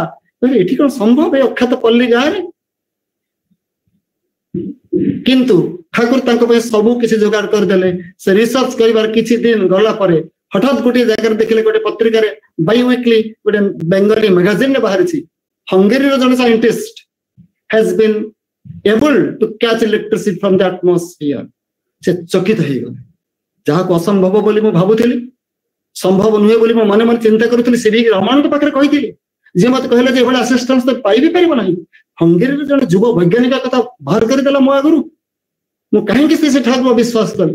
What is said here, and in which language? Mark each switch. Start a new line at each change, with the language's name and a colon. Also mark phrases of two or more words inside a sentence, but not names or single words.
Odia: ଏଠି କଣ ସମ୍ଭବ ଏ ଅଖ୍ୟାତ ପଲ୍ଲୀ ଗାଁରେ? କିନ୍ତୁ ଠାକୁର ତାଙ୍କ ପାଇଁ ସବୁ କିଛି ଯୋଗାଡ଼ କରିଦେଲେ। ସେ ରିସର୍ଚ୍ଚ କରିବାର କିଛି ଦିନ ଗଲା ପରେ ହଠାତ୍ ଗୋଟିଏ ଜାଗାରେ ଦେଖିଲେ, ଗୋଟେ ପତ୍ରିକାରେ
English: by weekly
Odia: ଗୋଟେ ବେଙ୍ଗଲୀ ମ୍ୟାଗାଜିନରେ ବାହାରିଛି, ହଙ୍ଗେରୀର ଜଣେ ସାଇଣ୍ଟିଷ୍ଟ
English: has been able to catch electricity from the atmosphere।
Odia: ସେ ଚକିତ ହେଇଗଲେ। ଯାହାକୁ ଅସମ୍ଭବ ବୋଲି ମୁଁ ଭାବୁଥିଲି, ସମ୍ଭବ ନୁହେଁ ବୋଲି ମୁଁ ମନେ ମନେ ଚିନ୍ତା କରୁଥିଲି, ସିଭି ରମଣଙ୍କ ପାଖରେ କହିଥିଲି। ଯିଏ ମତେ କହିଲେ ଯେ ଏଭଳି ଆସିଷ୍ଟାନ୍ସ ତ ପାଇବି ପାରିବ ନାହିଁ। ହଙ୍ଗେରୀର ଜଣେ ଯୁବ ବୈଜ୍ଞାନିକ କଥା ବାହାର କରିଦେଲା ମୋ ଆଗରୁ। ମୁଁ କାହିଁକି ସେଠାକୁ ବିଶ୍ୱାସ କଲି?